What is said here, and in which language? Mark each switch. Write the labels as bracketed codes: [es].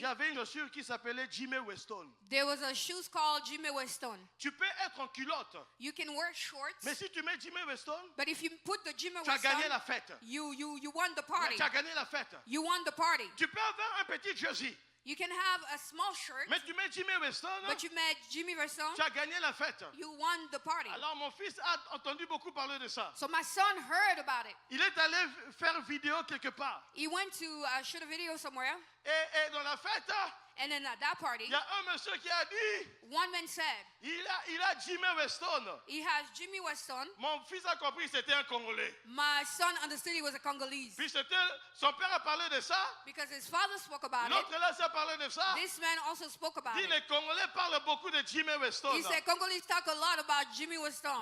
[fr] y avait une chaussure qui s'appelait Jimmy Weston. [en] there was a shoes called Jimmy Weston. [fr] Tu peux être en culotte, [en] You can wear shorts, [fr] mais si tu mets Jimmy Weston, [en] but if you put the Jimmy [fr] tu as gagné [en] Weston, [fr] la fête. [en] you won the party. [fr] Tu as gagné la fête. [en] You won the party. [fr] Tu peux avoir un petit jersey. [en] You can have a small shirt, [fr] Mais tu mets Jimmy Weston, [en] but you met Jimmy Weston, [fr] tu as gagné la fête. [en] you won the party. [fr] Alors mon fils a entendu beaucoup parler de ça. [en] So my son heard about it. [fr] Il est allé faire vidéo quelque part. [en] He went to shoot a video somewhere, [fr] Et dans la fête, [en] and then at that party, [fr] il y a un monsieur qui a dit, [en] one man said, [fr] il a Jimmy Weston. [en] he has Jimmy Weston. [fr] Mon fils a compris que c'était un Congolais. [en] My son understood he was a Congolese [fr] Puis son père a parlé de ça. [en] because his father spoke about it. [fr] L'autre là, ça a parlé de ça. [en] This man also spoke about [fr] Dit, [en] it. [fr] les Congolais parlent beaucoup de Jimmy Weston. [en] He said Congolese talk a lot about Jimmy Weston.